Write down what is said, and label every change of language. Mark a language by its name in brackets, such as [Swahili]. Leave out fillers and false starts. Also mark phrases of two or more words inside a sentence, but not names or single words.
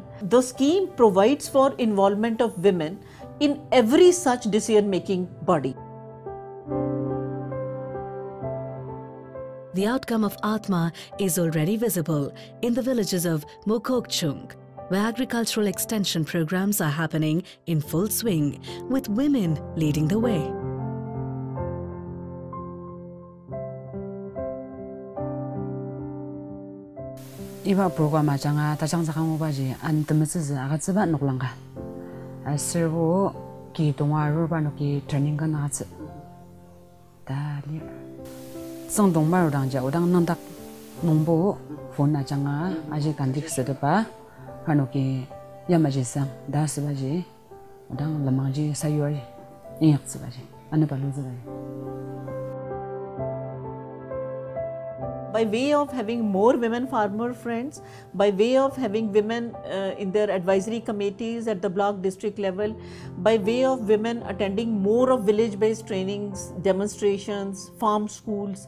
[English] The scheme provides for involvement of women in every such decision-making body. The outcome of Atma is already visible in the villages of Mokokchung, where agricultural extension programs are happening in full swing, with women leading the way. [Ao Naga] Iba program achanga tachang sakang ubaji an temeses agatsa noklanga. Servo ki tongwa ruba no ki training kan agatsa. Dali. Sang dong maru dang ja udang nandak nongbo phone achanga aje kandik sedapa hanoki yamaji sang dasbaji udang lamangji sayoi inyaksbaji anabaluzabai. [English] By way of having more women farmer friends, by way of having women in their advisory committees at the block district level, by way of women attending more of village-based trainings, demonstrations, farm schools.